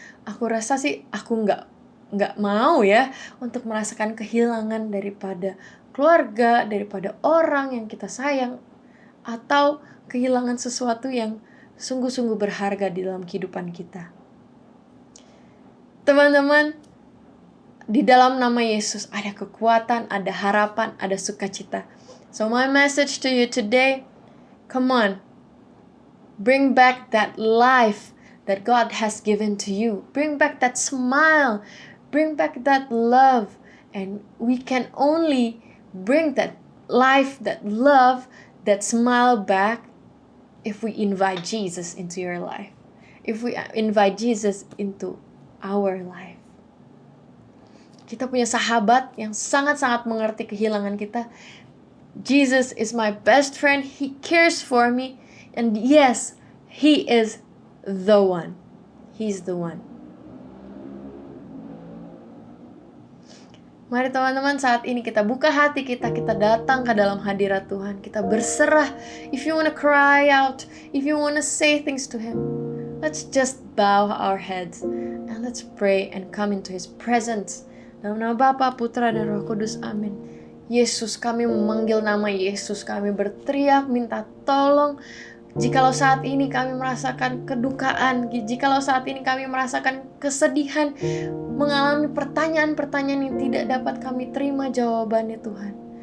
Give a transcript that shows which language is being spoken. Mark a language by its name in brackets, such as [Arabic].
[Indonesian] Aku rasa sih aku gak mau ya untuk merasakan kehilangan daripada keluarga, daripada orang yang kita sayang, atau kehilangan sesuatu yang sungguh-sungguh berharga di dalam kehidupan kita. Teman-teman, di dalam nama Yesus ada kekuatan, ada harapan, ada sukacita. [English] So my message to you today, come on, bring back that life that God has given to you. Bring back that smile, bring back that love. And we can only bring that life, that love, that smile back if we invite Jesus into your life. If we invite Jesus into our life. [Indonesian] Kita punya sahabat yang sangat-sangat mengerti kehilangan kita. [English] Jesus is my best friend. He cares for me. And yes, He is the one. He's the one. [Indonesian] Mari teman-teman, saat ini kita buka hati kita datang ke dalam hadirat Tuhan. Kita berserah. [English] If you want to cry out, if you want to say things to Him, let's just bow our heads and let's pray and come into His presence. [Indonesian] Dalam nama Bapa, Putra, dan Roh Kudus, amin. Yesus, kami memanggil nama Yesus. Kami berteriak minta tolong. Jikalau saat ini kami merasakan kedukaan, jikalau saat ini kami merasakan kesedihan, mengalami pertanyaan-pertanyaan yang tidak dapat kami terima jawabannya Tuhan.